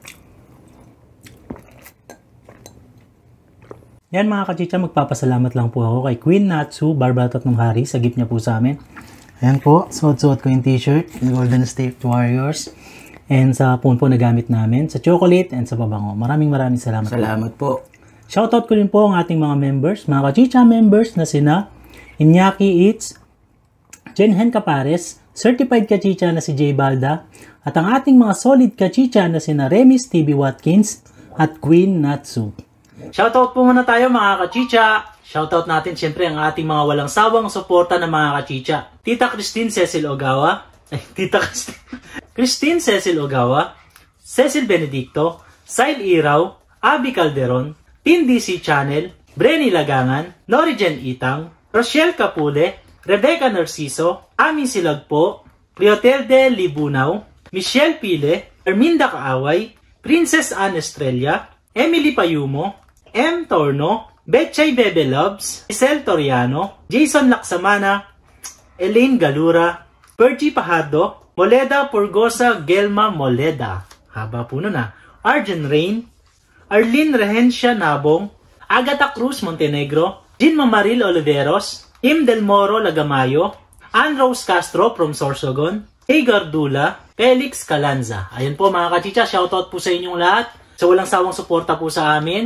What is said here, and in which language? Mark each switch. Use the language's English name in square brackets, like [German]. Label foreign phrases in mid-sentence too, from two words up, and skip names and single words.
[Filipino] Yan mga kachicha, magpapasalamat lang po ako kay Queen Natsu, Barbara Tatlong Hari, sa gift niya po sa amin. Ayan po, suot-suot ko yung t-shirt, Golden State Warriors. And sa phone po na gamit namin, sa chocolate and sa pabango. Maraming salamat. Salamat po. Shoutout ko rin po ang ating mga members, mga kachicha members na sina Iñaki Eats, Jenhen Capares, Certified Kachicha na si Jay Balda, at ang ating mga solid kachicha na sina Remis TV Watkins at Queen Natsu. Shoutout po muna tayo mga kachicha. Shoutout natin siyempre ang ating mga walang sawang suporta ng mga kachicha. Tita Christine Cecil Ogawa, Christine Cecil Ogawa, Cecil Benedicto, Sail Iraw, Abby Calderon, Team DC Channel, Brenny Lagangan, Lorigen Itang, Rochelle Capule, Rebecca Narciso, Amin Silagpo, Cleotelde Libunaw, Michelle Pile, Erminda Kaaway, Princess Anne Estrella, Emily Payumo, M. Torno, Betchay Bebe Loves, Isel Toriano, Jason Laksamana, Elaine Galura, Pergy Pahado, Moleda Purgosa Gelma Moleda, haba po nun Arjen Rain, Arlene Rehencia Nabong, Agatha Cruz Montenegro, Jean Mamaril Oliveros, Im Del Moro Lagamayo, Ann Rose Castro from Sorsogon, Hagar Dula, Felix Calanza. Ayun po mga kachicha, shoutout po sa inyong lahat. Sa walang sawang suporta po sa amin.